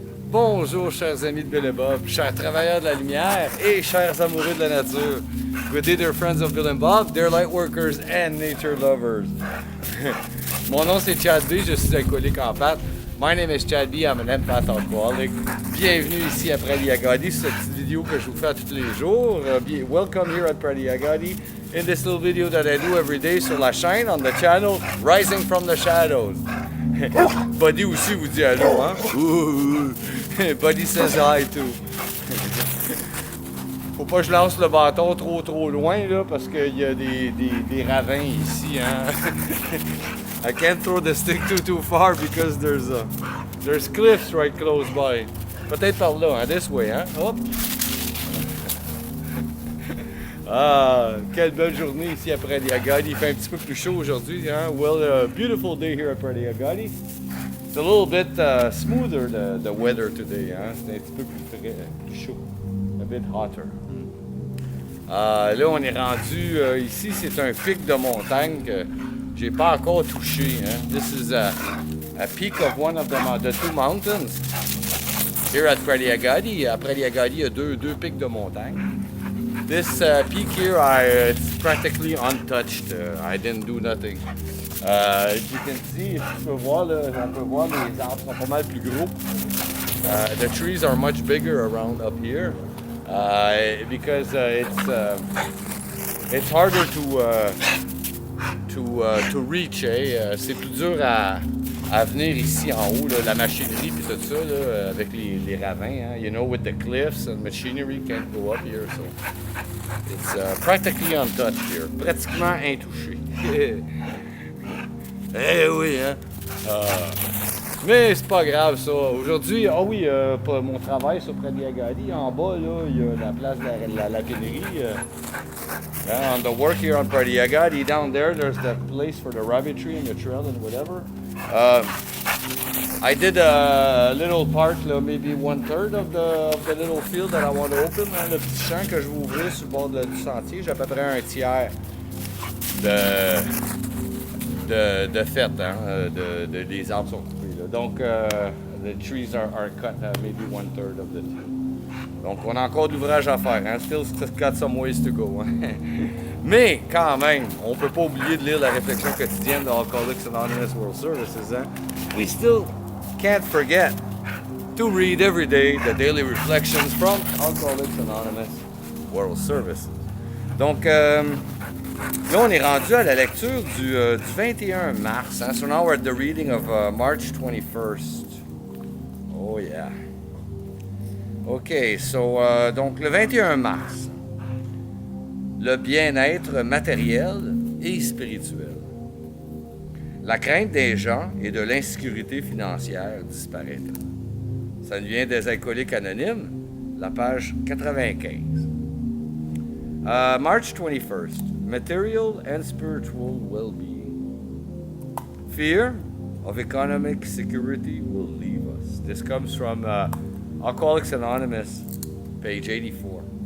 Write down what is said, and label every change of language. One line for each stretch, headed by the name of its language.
French: bonjour, chers amis de Bill and Bob, chers travailleurs de la lumière et chers amoureux de la nature.
English: Good day, dear friends of Bill and Bob, dear light workers and nature lovers.
French: Mon nom c'est Chad B, je suis alcoolique en pâte.
English: My name is Chad B, I'm an empath alcoholic.
French: Bienvenue ici à Prairie Agadi, cette petite vidéo que je vous fais tous les jours.
English: Welcome here at Prairie Agadi in this little video that I do every day
French: sur la chaîne,
English: on the channel Rising from the Shadows.
French: Buddy aussi vous dit allô, hein?
English: Buddy says hi too.
French: Faut pas que je lance le bâton trop loin là parce qu'il y a des ravins ici, hein?
English: I can't throw the stick too far because there's cliffs right close by.
French: Peut-être par là, hein?
English: This way,
French: hein? Hop! Ah, quelle belle journée ici à Prairie Agadi. Il fait un petit peu plus chaud aujourd'hui, hein?
English: Well, a beautiful day here at Prairie Agadi. It's a little bit smoother the weather today, hein?
French: C'est un petit peu plus chaud.
English: A bit hotter.
French: Là, on est rendu ici, c'est un pic de montagne que j'ai pas encore touché, hein?
English: This is a peak of one of the two mountains. Here at Prairie Agadi.
French: À Prairie Agadi, il y a deux pics de montagne.
English: This peak here, it's practically untouched. I didn't do nothing. You can see,
French: tu peux voir, là, on peut voir les arbres sont pas mal plus gros.
English: The trees are much bigger around up here because it's harder to reach.
French: C'est plus dur à venir ici en haut, là, la machinerie et tout ça, là, avec les ravins. Hein.
English: You know, with the cliffs and machinery can't go up here, so it's practically untouched here.
French: Pratiquement intouché. Eh oui, hein? Mais c'est pas grave, ça. Aujourd'hui, pour mon travail sur Prairie Agadi, en bas, là, il y a la place de la raffinerie.
English: On the work here on Prairie Agadi, down there, there's the place for the rabbitry and the trail and whatever. I did a little part, maybe 1/3 of the little field that I want to open.
French: Hein, le petit champ que je vais ouvrir sur le bord du sentier, j'ai à peu près un tiers de fait, hein, des arbres sont coupés. Là.
English: Donc, the trees are cut, maybe 1/3 of the tree.
French: Donc, on a encore de l'ouvrage à faire. Hein?
English: Still got some ways to go. Hein?
French: Mais, quand même, on ne peut pas oublier de lire la réflexion quotidienne de Alcoholics Anonymous World Services. Hein?
English: We still can't forget to read every day the daily reflections from Alcoholics Anonymous World Services.
French: Donc, là, on est rendu à la lecture du 21 mars. Hein?
English: So now we're at the reading of March 21st. Oh yeah.
French: OK, so, donc le 21 mars, le bien-être matériel et spirituel. La crainte des gens et de l'insécurité financière disparaîtra. Ça nous vient des Alcooliques Anonymes, la page 95.
English: March 21st, material and spiritual well-being. Fear of economic security will leave us. This comes from Alcoholics Anonymous, page 84.